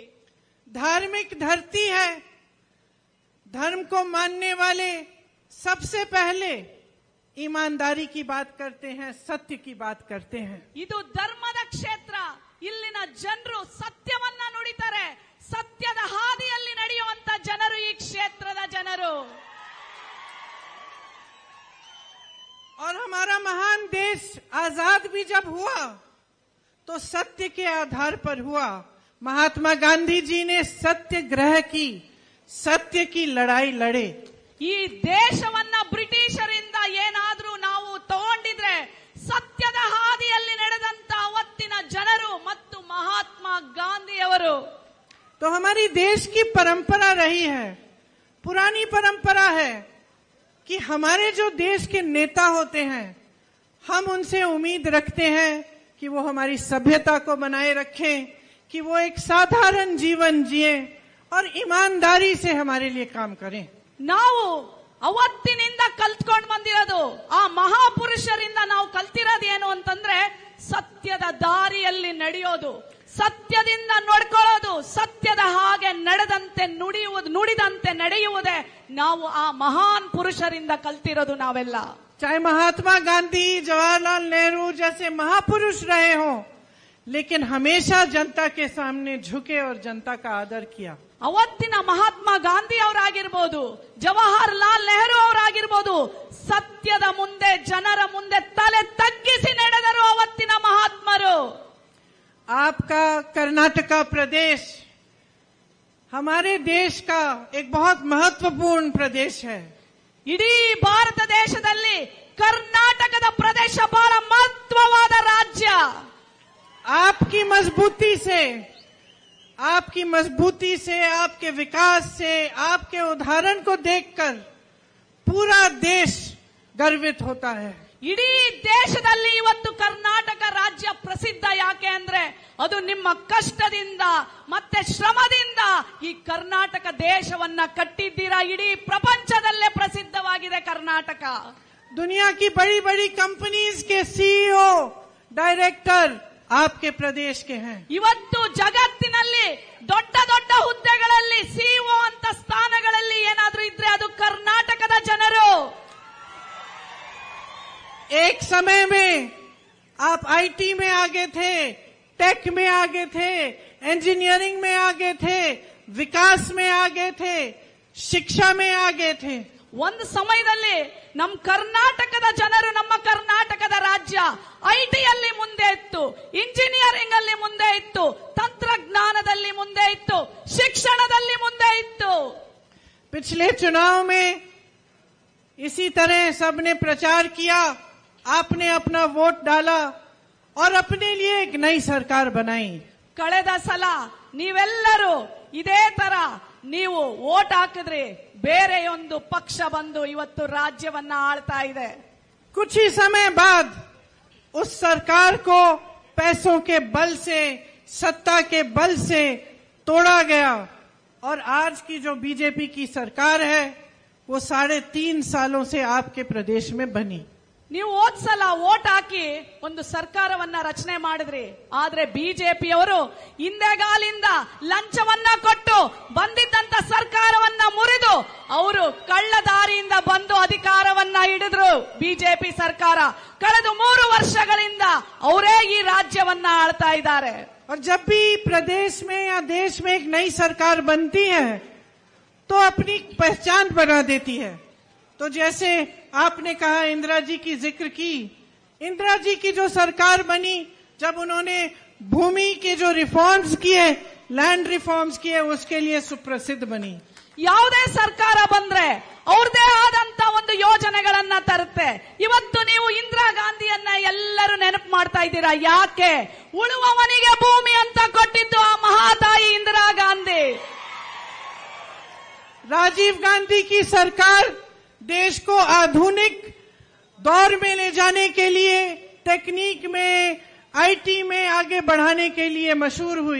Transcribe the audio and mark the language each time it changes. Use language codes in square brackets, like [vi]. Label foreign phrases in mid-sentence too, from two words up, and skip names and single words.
[hi] धार्मिक धरती है, धर्म को मानने वाले सबसे पहले ईमानदारी की बात करते हैं, सत्य की बात करते हैं। [kn] ಇದು ಧರ್ಮದ ಕ್ಷೇತ್ರ, ಇಲ್ಲಿನ ಜನರು ಸತ್ಯವನ್ನ ನುಡಿತಾರೆ, ಸತ್ಯದ ಹಾದಿಯಲ್ಲಿ ನಡೆಯುವಂತ ಜನರು ಈ ಕ್ಷೇತ್ರದ ಜನರು। [hi] और हमारा महान देश आजाद भी जब हुआ तो सत्य के आधार पर हुआ। महात्मा गांधी जी ने सत्याग्रह की, सत्य की लड़ाई लड़े। [kn] ಈ ದೇಶವನ್ನ ಬ್ರಿಟಿಷರಿಂದ ಏನಾದ್ರೂ ನಾವು ತಗೊಂಡಿದ್ರೆ ಸತ್ಯದ ಹಾದಿಯಲ್ಲಿ ನಡೆದಂತ ಅವತ್ತಿನ ಜನರು ಮತ್ತು ಮಹಾತ್ಮ ಗಾಂಧಿಯವರು। [hi] तो हमारी देश की परंपरा रही है, पुरानी परंपरा है कि हमारे जो देश के नेता होते हैं, हम उनसे उम्मीद रखते हैं कि वो हमारी सभ्यता को बनाए रखें, कि वो एक साधारण जीवन जिए और ईमानदारी से हमारे लिए काम करें। [kn] ನಾವು ಅವತ್ತಿನಿಂದ ಕಲ್ತ್ಕೊಂಡು ಬಂದಿರೋದು, ಆ ಮಹಾಪುರುಷರಿಂದ ನಾವು ಕಲ್ತಿರೋದು ಏನು ಅಂತಂದ್ರೆ ಸತ್ಯದ ದಾರಿಯಲ್ಲಿ ನಡೆಯೋದು, ಸತ್ಯದಿಂದ ನಡ್ಕೊಳ್ಳೋದು, ಸತ್ಯದ ಹಾಗೆ ನಡೆದಂತೆ ನುಡಿದಂತೆ ನಡೆಯುವುದೇ ನಾವು ಆ ಮಹಾನ್ ಪುರುಷರಿಂದ ಕಲ್ತಿರೋದು ನಾವೆಲ್ಲ. [hi] चाहे महात्मा गांधी, जवाहरलाल नेहरू जैसे महापुरुष रहे हों, लेकिन हमेशा जनता के सामने झुके और जनता का आदर किया. [kn] ಅವತ್ತಿನ ಮಹಾತ್ಮ ಗಾಂಧಿ ಅವರಾಗಿರ್ಬೋದು, ಜವಾಹರ್ಲಾಲ್ ನೆಹರು ಅವರಾಗಿರ್ಬೋದು, ಸತ್ಯದ ಮುಂದೆ ಜನರ ಮುಂದೆ ತಲೆ ತಗ್ಗಿಸಿ ನಡೆದರು ಅವತ್ತಿನ ಮಹಾತ್ಮರು. [hi] आपका कर्नाटका प्रदेश हमारे देश का एक बहुत महत्वपूर्ण प्रदेश है. [kn] ಇಡೀ ಭಾರತ ದೇಶದಲ್ಲಿ ಕರ್ನಾಟಕದ ಪ್ರದೇಶ ಬಹಳ ಮಹತ್ವವಾದ ರಾಜ್ಯ. [hi] आपकी मजबूती से, आपके विकास से, आपके उदाहरण को देखकर पूरा देश गर्वित होता है. [kn] ಇಡೀ ದೇಶದಲ್ಲಿ ಇವತ್ತು ಕರ್ನಾಟಕ ರಾಜ್ಯ ಪ್ರಸಿದ್ಧ. ಯಾಕೆ ಅಂದ್ರೆ ಅದು ನಿಮ್ಮ ಕಷ್ಟದಿಂದ ಮತ್ತೆ ಶ್ರಮದಿಂದ ಈ ಕರ್ನಾಟಕ ದೇಶವನ್ನ ಕಟ್ಟಿದ್ದೀರಾ. ಇಡೀ ಪ್ರಪಂಚದಲ್ಲೇ ಪ್ರಸಿದ್ಧವಾಗಿದೆ ಕರ್ನಾಟಕ. [hi] दुनिया की बड़ी बड़ी कंपनीज के सीईओ, डायरेक्टर आपके प्रदेश के हैं. [kn] ಇವತ್ತು ಜಗತ್ತಿನಲ್ಲಿ ದೊಡ್ಡ ದೊಡ್ಡ ಹುದ್ದೆಗಳಲ್ಲಿ ಸಿಇಒ ಅಂತ ಸ್ಥಾನಗಳಲ್ಲಿ ಏನಾದ್ರೂ ಇದ್ರೆ ಅದು ಕರ್ನಾಟಕದ ಜನರು. [hi] एक समय में आप आईटी में आगे थे, टेक में आगे थे, इंजीनियरिंग में आगे थे, विकास में आगे थे, शिक्षा में आगे थे. [kn] ಒಂದು ಸಮಯದಲ್ಲಿ ನಮ್ಮ ಕರ್ನಾಟಕದ ಜನರು, ನಮ್ಮ ಕರ್ನಾಟಕದ ರಾಜ್ಯ ಐಟಿಯಲ್ಲಿ ಮುಂದೆ ಇತ್ತು, ಇಂಜಿನಿಯರಿಂಗ್ ಅಲ್ಲಿ ಮುಂದೆ ಇತ್ತು, ತಂತ್ರಜ್ಞಾನದಲ್ಲಿ ಮುಂದೆ ಇತ್ತು, ಶಿಕ್ಷಣದಲ್ಲಿ ಮುಂದೆ ಇತ್ತು. [hi] पिछले चुनाव में इसी तरह सबने प्रचार किया, आपने अपना वोट डाला और अपने लिए एक नई सरकार बनाई. [kn] ಕಳೆದ ಸಲ ನೀವೆಲ್ಲರೂ ಇದೇ ತರ ನೀವು ವೋಟ್ ಹಾಕಿದ್ರಿ, ಬೇರೆಯೊಂದು ಪಕ್ಷ ಬಂದು ಇವತ್ತು ರಾಜ್ಯವನ್ನ ಆಳ್ತಾ ಇದೆ. [hi] कुछ ही समय बाद उस सरकार को पैसों के बल से, सत्ता के बल से तोड़ा गया और आज की जो बीजेपी की सरकार है वो 3.5 सालों से आपके प्रदेश में बनी. [kn] ನೀವು ಹೋದ್ ಸಲ ವೋಟ್ ಹಾಕಿ ಒಂದು ಸರ್ಕಾರವನ್ನ ರಚನೆ ಮಾಡಿದ್ರಿ. ಆದ್ರೆ ಬಿಜೆಪಿಯವರು ಹಿಂದೆಗಾಲಿಂದ ಲಂಚವನ್ನ ಕೊಟ್ಟು ಬಂದಿದ್ದಂತ ಸರ್ಕಾರವನ್ನ ಮುರಿದು ಅವರು ಕಳ್ಳ ದಾರಿಯಿಂದ ಬಂದು ಅಧಿಕಾರವನ್ನ ಹಿಡಿದ್ರು. ಬಿಜೆಪಿ ಸರ್ಕಾರ ಕಳೆದ 3 ವರ್ಷಗಳಿಂದ ಅವರೇ ಈ ರಾಜ್ಯವನ್ನ ಆಳ್ತಾ ಇದ್ದಾರೆ. [hi] और जब भी प्रदेश में या देश में एक नई सरकार बनती है तो अपनी पहचान बना देती है. तो जैसे आपने कहा, इंदिरा जी की जिक्र की, इंदिरा जी की जो सरकार बनी, जब उन्होंने भूमि के जो रिफॉर्म्स किए, [en] land reforms [hi] किए, उसके लिए सुप्रसिद्ध बनी. [kn] ಯಾವುದೇ ಸರ್ಕಾರ ಬಂದ್ರೆ ಅವ್ರದೇ ಆದಂತ ಒಂದು ಯೋಜನೆಗಳನ್ನ ತರುತ್ತೆ. ಇವತ್ತು ನೀವು ಇಂದಿರಾ ಗಾಂಧಿಯನ್ನ ಎಲ್ಲರೂ ನೆನಪು ಮಾಡ್ತಾ ಇದ್ದೀರಾ. ಯಾಕೆ? ಉಳುವವನಿಗೆ ಭೂಮಿ ಅಂತ ಕೊಟ್ಟಿದ್ದು ಆ ಮಹಾತಾಯಿ ಇಂದಿರಾ ಗಾಂಧಿ. [hi] राजीव गांधी की सरकार देश को आधुनिक दौर में ले जाने के लिए, टेक्निक में, आईटी में आगे बढ़ाने के लिए मशहूर हुई.